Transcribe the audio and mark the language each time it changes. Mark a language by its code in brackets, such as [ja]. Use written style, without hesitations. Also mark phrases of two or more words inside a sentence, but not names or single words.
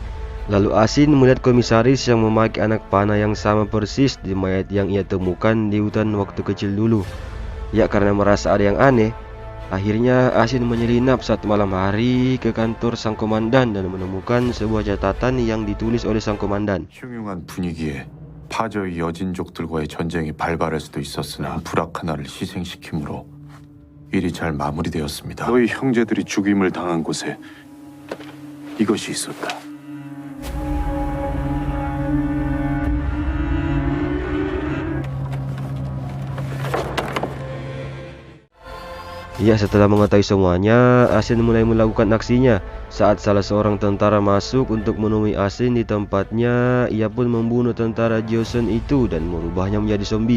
[id] Lalu Asin melihat komisaris yang memakai anak panah yang sama persis di mayat yang ia temukan di hutan waktu kecil dulu. Ya, karena merasa ada yang aneh, akhirnya Asin menyelinap saat malam hari ke kantor sang komandan dan menemukan sebuah catatan yang ditulis oleh sang komandan. [ko] 흉흉한 분위기에 파저의 여진족들과의 전쟁이 발발할 수도 있었으나 불악 하나를 희생시킴으로 일이 잘 마무리되었습니다. 너희 형제들이 죽임을 당한 곳에 이것이 있었다. [id] Ya, setelah mengetahui semuanya, Asin mulai melakukan aksinya. Saat salah seorang tentara masuk untuk menemui Asin di tempatnya, ia pun membunuh tentara Joseon itu dan merubahnya menjadi zombie.